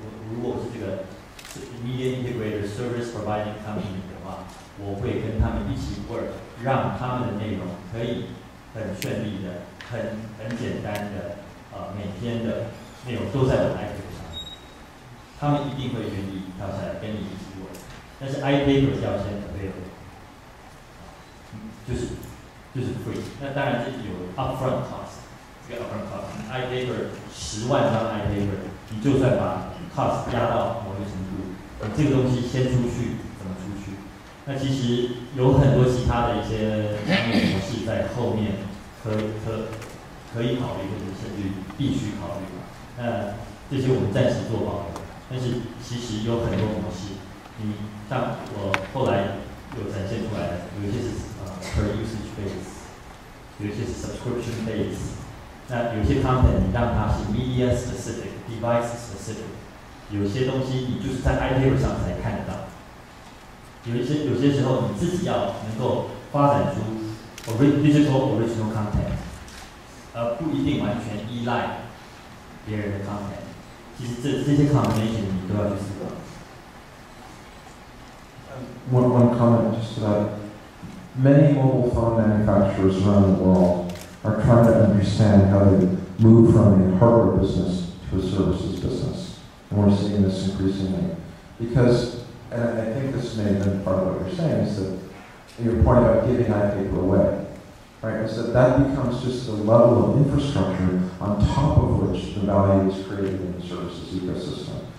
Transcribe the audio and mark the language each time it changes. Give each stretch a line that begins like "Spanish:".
Chinese: 如果我是这个 Media Integrator Service Providing Company 的话，我会跟他们一起 work， 让他们的内容可以很顺利的、很简单的，每天的内容都在我的 iPaper 上面，他们一定会愿意跳下来跟你一起 work。但是 iPaper 要先 available， 就是 free。那当然这有 upfront cost， 这个 upfront cost，iPaper 10万张 iPaper， 你就算把 cost 压到某一个程度，你这个东西先出去怎么出去？那其实有很多其他的一些商业模式在后面可以考虑，或者甚至必须考虑。那这些我们暂时做保留，但是其实有很多模式，你像我后来有展现出来的，有一些是per usage base， 有一些是 subscription base。那有些 content 你让它是 media specific、device specific， 有些东西你就是在 iPaper 上才看得到。有些时候你自己要能够发展出 digital original content， 不一定完全依赖别人的 content。其实这些 combination 你都要去思考。
English: One comment just to that. Many mobile phone manufacturers around the world are trying to understand how to move from a hardware business to a services business. And we're seeing this increasingly. Because, and I think this may have been part of what you're saying, is that your point about giving iPaper away, right, is that becomes just the level of infrastructure on top of which the value is created in the services ecosystem.